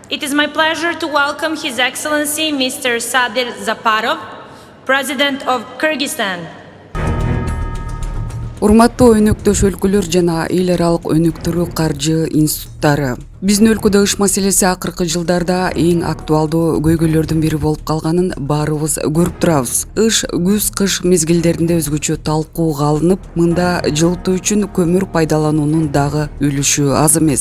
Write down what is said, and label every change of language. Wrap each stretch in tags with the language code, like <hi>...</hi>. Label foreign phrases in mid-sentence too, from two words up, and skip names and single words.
<en>It is my pleasure to welcome His Excellency Mr. Sadir Zaparov, President of Kyrgyzstan.</en> <ky>Урматтуу өнөктөш өлкөлөр жана эл аралык өнүктүрүү каржы институттары. Биздин өлкөдө ыш маселеси акыркы жылдарда эң актуалдуу көйгөйлөрдүн бири болуп калганын баарыбыз көрүп турабыз. Ыш күз-кыш мезгилдеринде өзгөчө талкууга алынып, мында жылытуу үчүн көмүр пайдалануунун дагы үлүшү аз эмес.</ky>